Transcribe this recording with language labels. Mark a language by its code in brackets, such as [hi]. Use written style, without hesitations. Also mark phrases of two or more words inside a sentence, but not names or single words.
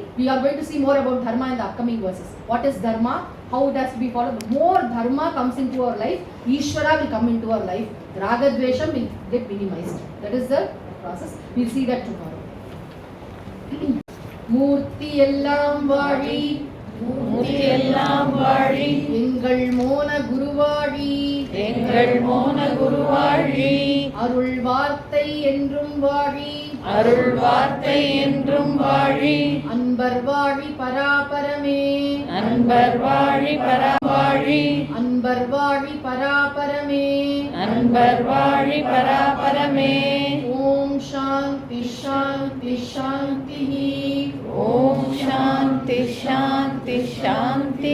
[en] We are going to see more about Dharma in the upcoming verses. What is Dharma? How it has to be followed. The more Dharma comes into our life, Ishvara will come into our life. [sa] राग द्वेष [en] will get minimized. That is the process. We'll see that tomorrow. [ta] மூர்த்தி எல்லாம் வாடி. எங்கள் மோன குருவாடி. அருள் வார்த்தை என்றும் வாடி. அன்பர் வாடி பராபரமே. [sa] ओम् शान्ति शान्ति शान्ति. ओम् शान्ति शान्ति शान्ति.